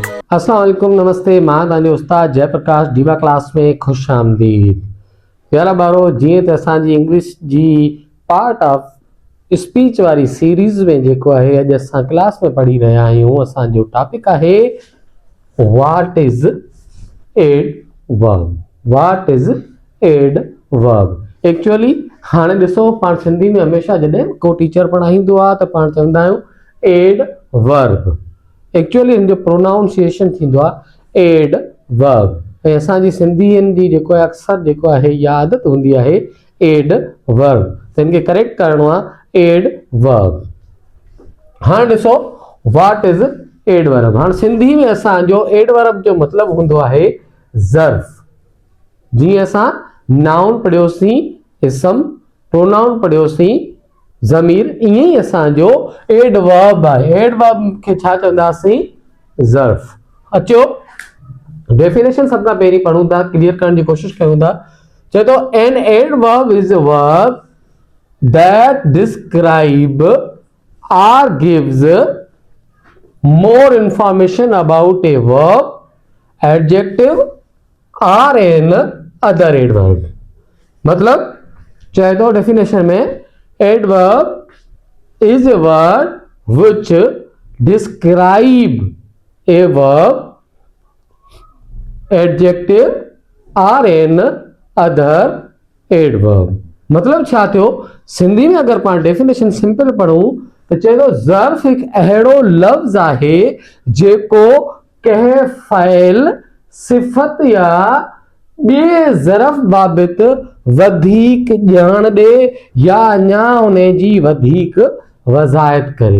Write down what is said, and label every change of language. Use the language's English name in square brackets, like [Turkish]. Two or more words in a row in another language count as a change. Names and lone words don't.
[Arabic] السلام علیکم, [Sindhi] नमस्ते। मां तव्हांजो उस्ताद जयप्रकाश दीवा क्लास में खुश आमदीद। प्यारा ॿारो, जीअं त असांजी इंग्लिश जी [English] part of speech [Sindhi] वारी सीरीज़ में जेको आहे अॼु असां क्लास में पढ़ी रहिया आहियूं, असांजो टॉपिक आहे [English] what is adverb. what is adverb [Sindhi] एक्चुअली हाणे ॾिसो, पाण सिंधी में हमेशह जॾहिं को टीचर पढ़ाईंदो आहे त पाण चवंदा आहियूं एडवर्ब। एक्चुअली हिन जो प्रोनाउंसिएशन थींदो आहे एडवर्ब। ऐं असांजी सिंधियुनि जी जेको आहे अक्सर जेको आहे इहा आदत हूंदी आहे एडवर्ब, त हिन खे करेक्ट करिणो आहे एडवर्ब। हाणे ॾिसो [English] what is adverb. [Sindhi] हाणे सिंधी में असांजो एडवर्ब जो मतिलबु हूंदो आहे ज़र्फ़। जीअं असां नाउन पढ़ियोसीं इसम, प्रोनाउन पढ़ियोसीं ज़मीर, ईअं ई असांजो एडवर्ब आहे। एडवर्ब खे छा चवंदासीं? ज़र्फ़। अचो डेफिनेशन सभ खां पहिरीं पढ़ूं था, क्लियर करण जी कोशिशि कयूं था। चए थो [English] An adverb is a verb that describe or gives more information about a verb, adjective or an other adverb। [Sindhi] मतलब चाहे तो डेफिनेशन में [English] adverb is a word which describe a verb, adjective or an other adverb। [Sindhi] मतलब छा थियो? सिंधी में अगर पाण डेफिनेशन सिंपल पढ़ूं तो चए थो ज़र्फ़ हिकु अहिड़ो लफ़्ज़ आहे जेको कंहिं फ़इल, सिफ़त या ॿिए ज़र्फ़ बाबति वधीक ॼाण ॾे या अञा उन जी वधीक वज़ाहत करे।